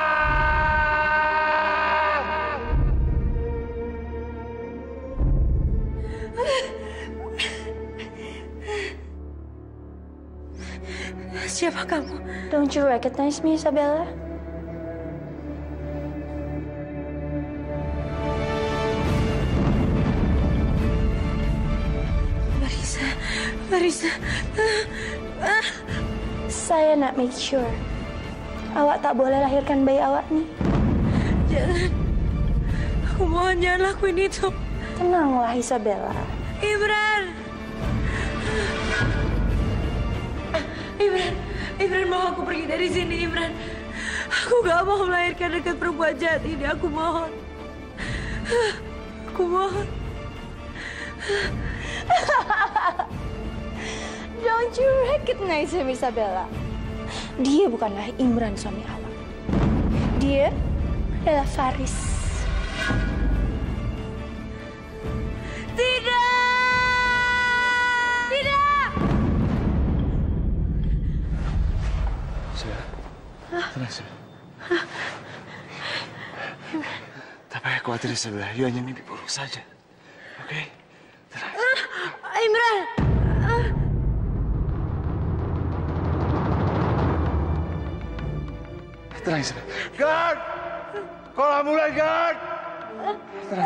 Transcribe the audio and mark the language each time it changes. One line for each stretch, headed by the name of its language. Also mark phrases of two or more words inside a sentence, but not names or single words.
Indonesian: Siapa kamu?
English: Don't you recognize me, Isabella? Marissa.
Malay: Saya nak
English: make sure
Malay: awak tak boleh lahirkan bayi awak ni. Jangan.
Indonesian: Aku mohon jangan lakuin itu. Tenanglah, Isabella. Imran mau aku pergi dari sini, Imran. Aku gak mau melahirkan dekat perempuan jahat ini. Aku mohon.
English: Don't you recognize him, Isabella?
Malay: Dia bukanlah Imran, suami awak. Dia adalah Faris. Tidak! Tenang, Isabella. Tak payah khawatir, Isabella. You hanya mimpi buruk saja. Oke? Tenang. Imran! Tenang, Isabella. Guard! Kau mulai, guard! Tenang,